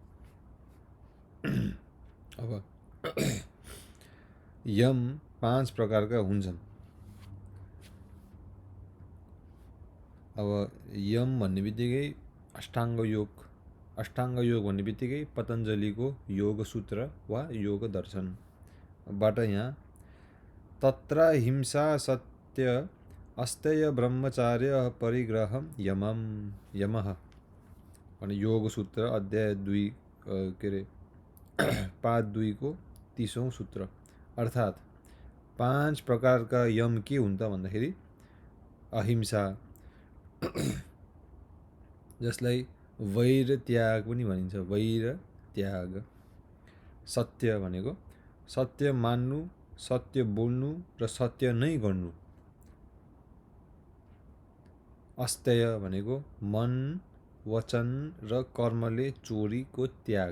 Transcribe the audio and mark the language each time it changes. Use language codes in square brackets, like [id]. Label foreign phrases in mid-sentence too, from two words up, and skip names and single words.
[ne] अब यम 5 प्रकारका हुन्छन्। अब यम भन्ने बित्तिकै अष्टाङ्ग योग भन्ने बित्तिकै पतञ्जलिको योग सूत्र वा योग दर्शनबाट यहाँ [sa] तत्र हिंसा सत्य अस्तेय ब्रह्मचार्य परिग्रहम यमः [ne] भने योग सूत्र अध्याय 2 के अरे पाद 2 को 30औं सूत्र। अर्थात् 5 प्रकारका यम के हुन् त भन्दाखेरि अहिंसा जसलाई वैर त्याग पनि भनिन्छ, वैर त्याग, सत्य भनेको सत्य मान्नु, सत्य बोल्नु र सत्य नै गर्नु, अस्तेय भनेको मन वचन र कर्मले चोरीको त्याग।